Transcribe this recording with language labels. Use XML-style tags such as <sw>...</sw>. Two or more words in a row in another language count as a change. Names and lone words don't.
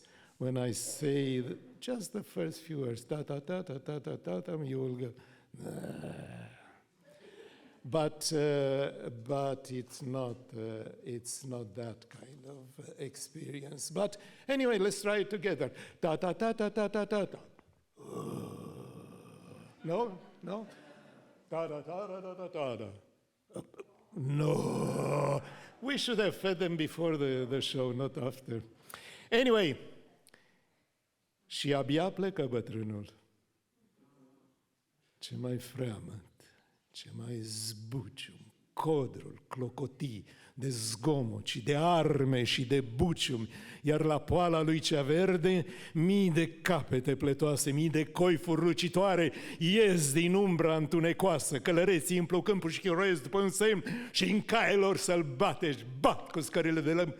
<en>When I say just the first few words, ta-ta-ta-ta-ta-ta-ta, you will go, nah. But it's not that kind of experience. But anyway, let's try it together. Ta-ta-ta-ta-ta-ta-ta. No? No? Ta-ta-ta-ta-ta-ta-ta. No, we should have fed them before the show, not after. Anyway,</en> <ro>și abia plecă bătrânul. Ce mai freamăt, ce mai zbucium, codrul, clocotii, de zgomot și de arme și de buciumi, iar la poala lui cea verde, mii de capete pletoase, mii de coifuri lucitoare ies din umbra întunecoasă, călăreții împlu câmpul și chiroiesc după un semn și în cailor sălbatești bat cu scările de lemn</ro>